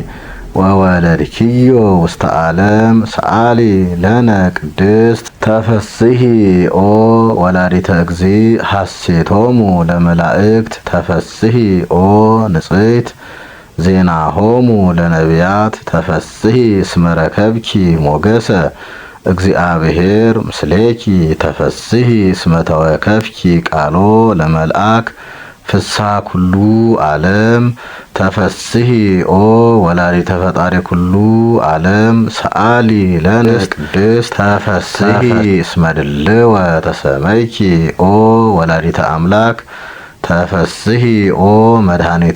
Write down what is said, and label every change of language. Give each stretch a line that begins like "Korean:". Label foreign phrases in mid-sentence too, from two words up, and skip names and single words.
Geez: ወወለድኪዮ ውስተ ዓለም ሰአሊ ለነ ቅድስት ተፈስሒ ኦ ወላዲተ እግዚእ ሐሴቶሙ ለመላእክት ተፈስሒ ኦ ንጽሕት ዜናሆሙ ለነቢያት ተፈስሒ እስመ ረከብኪ ሞገሰ እግዚአብሔር ምስሌኪ ተፈስሒ እስመ ተወከፍኪ ቃሎ ለመልአክ ፍስሐ ኩሉ ዓለም ተፈስሒ ኦ ወላዲተ ፈጣሪ ኩሉ ዓለም ሰአሊ ለነ ቅድስት ተፈስሒ እስመ ድልወ ተሰመይኪ ኦ ወላዲተ አምላክ ተፈስሒ ኦ መድኃኒታ